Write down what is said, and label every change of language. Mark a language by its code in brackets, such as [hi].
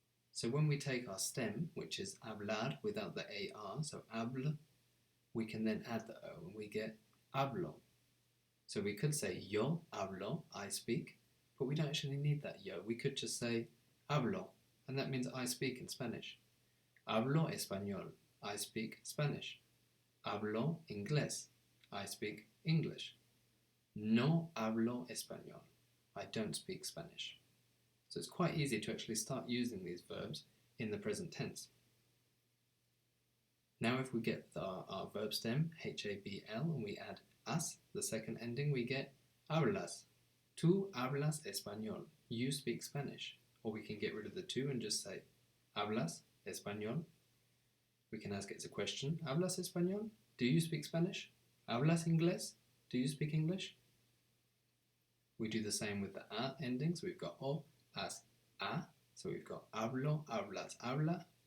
[en] So when we take our stem, which is hablar without the AR, so hablo, we can then add the O and we get hablo. So we could say yo hablo, I speak, but we don't actually need that yo. We could just say hablo, and that means I speak in Spanish. [es] Hablo español, [en] I speak Spanish. [es] Hablo inglés, [en] I speak English. [es] No hablo español, [en] I don't speak Spanish. So it's quite easy to actually start using these verbs in the present tense. Now if we get our verb stem, H-A-B-L, and we add as, the second ending, we get hablas. [es] Tú hablas español. [en] You speak Spanish. Or we can get rid of the two and just say [es] hablas español. [en] We can ask it's a question. [es] ¿Hablas español? [en] Do you speak Spanish? [es] ¿Hablas inglés? [en] Do you speak English? We do the same with the a endings. We've got o, as, a. So we've got hablo, hablas, habla.